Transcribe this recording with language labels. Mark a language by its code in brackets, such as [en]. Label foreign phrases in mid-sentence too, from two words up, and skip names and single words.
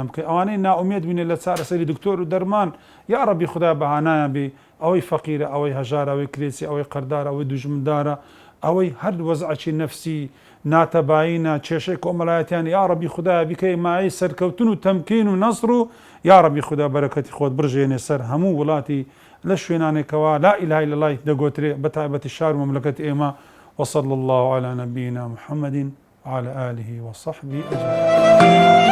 [ckb] بکەی، ئەوانەی نائومێد بینێ لە چارەسەری دکتۆر و دەرمان، یا ڕەبی خودای بەهانایان بێ، ئەوەی فەقیرە، ئەوەی هەژارە، ئەوەی کرێچی، ئەوەی قەردارە، ئەوەی دوژمندارە، ئەوەی هەر وەزعی نەفسی ناتەبایینە کێشەی کۆمەڵایەتیان یا ڕەبی خوددای بکەی مای سەرکەوتن و تەمکین و نەسر و یا ڕەبی خوددا بەرەکەتی خۆت بڕژێنێ سەر هەموو وڵاتی لە شوێنانێکەوە [ar] لا ئیلاها إلا الله [ckb] دەگوترێ بەتایبەتی شار و مەملەکەتی ئێمە. [ar] وصلى الله على نبينا محمد وعلى آله وصحبه أجمعين.